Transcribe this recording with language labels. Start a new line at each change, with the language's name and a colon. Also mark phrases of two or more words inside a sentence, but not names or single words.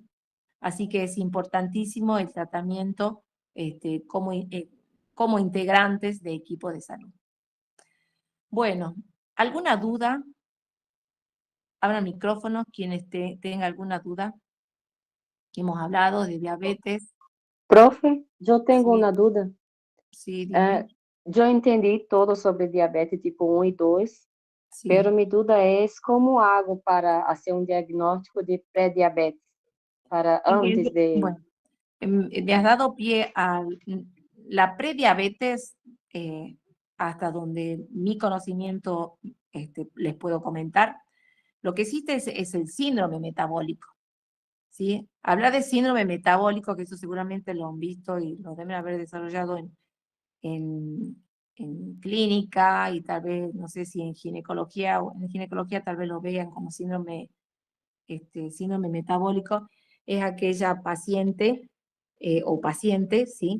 Spanish: Así que es importantísimo el tratamiento como integrantes de equipo de salud. Bueno, ¿alguna duda? Abran micrófono quienes tengan alguna duda. Hemos hablado de diabetes. Profe,
Portuguese: eu tenho
Spanish: Sí,
Portuguese: uma dúvida.
Spanish: sí, dime.
Portuguese: Eu entendi todo sobre diabetes tipo 1 e 2,
Spanish: Sí. pero
Portuguese: minha dúvida é como hago para fazer um diagnóstico de pré-diabetes para antes de...
Spanish: Bueno, me has dado pie a la prediabetes, hasta donde mi conocimiento les puedo comentar. Lo que existe es el síndrome metabólico, ¿sí? Hablar de síndrome metabólico, que eso seguramente lo han visto y lo deben haber desarrollado en, en clínica y tal vez, no sé si en ginecología o en ginecología tal vez lo vean como síndrome metabólico, es aquella paciente o paciente, ¿sí?